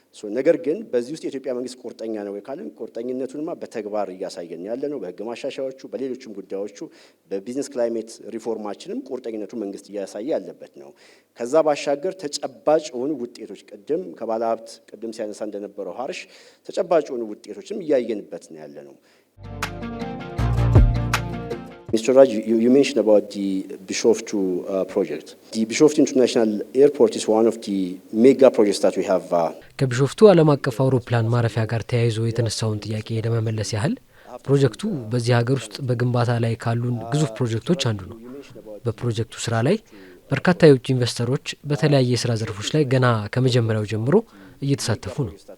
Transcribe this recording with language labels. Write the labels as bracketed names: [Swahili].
[Amharic] ነገር ግን በዚህ ውስጥ የኢትዮጵያ መንግስት ቁርጠኛ ነው ካለን ቁርጠኝነቱንማ በተግባር እያሳየን ያለ ነው። በህግ ማሻሻያዎቹ፣ በሌሎችም ጉዳዮቹ፣ በቢዝነስ ክላይሜት ሪፎርማችንም ቁርጠኝነቱ መንግስት እያሳየ ያለበት ነው። ከዛ ባሻገር ተጨባጭ የሆኑ ውጤቶች ከባለ ሀብት ቅድም ሲያነሳ እንደነበረው ሀርሽ ተጨባጭ የሆኑ ውጤቶችንም እያየንበት ነው ያለ ነው። Mr. [English] Raj, you mentioned about the Bishoftu project. The Bishoftu International Airport is one of the mega projects that we have. [Amharic] ከቢሾፍቱ ዓለም አቀፍ አውሮፕላን ማረፊያ ጋር ተያይዞ የተነሳውን ጥያቄ ለመመለስ ያህል ፕሮጀክቱ በዚህ ሀገር ውስጥ በግንባታ ላይ ካሉን ግዙፍ ፕሮጀክቶች አንዱ ነው። በፕሮጀክቱ ስራ ላይ በርካታ የውጭ ኢንቨስተሮች በተለያየ የስራ ዘርፎች ላይ ገና ከመጀመሪያው ጀምሮ እየተሳተፉ ነው።